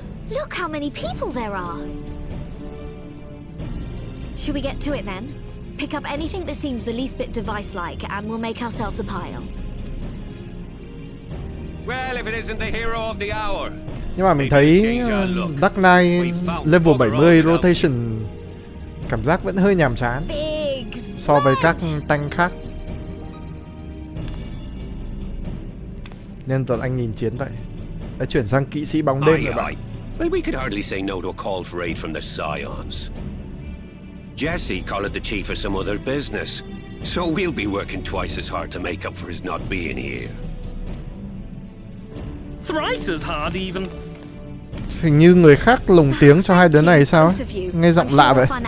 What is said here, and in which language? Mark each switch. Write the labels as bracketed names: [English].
[English] Look how many people there are. Should we get to it then? Pick up anything that seems the least bit device-like and we'll make ourselves a pile. Well, if it isn't the hero of the hour. [Vietnamese] Nhưng mà mình thấy Dark Knight level 70 rotation cảm giác vẫn hơi nhàm chán so với các tank khác. Nên toàn anh nhìn chiến vậy. Đã chuyển sang kỵ sĩ bóng đêm rồi bạn. [English] Well, we could hardly say no to a call for aid from the Scions. Jesse called it the chief for some other business, so we'll be working twice as hard to make up for his not being here. Thrice as hard even. [Vietnamese] Hình như người khác lồng tiếng cho hai đứa này sao? Nghe giọng lạ vậy.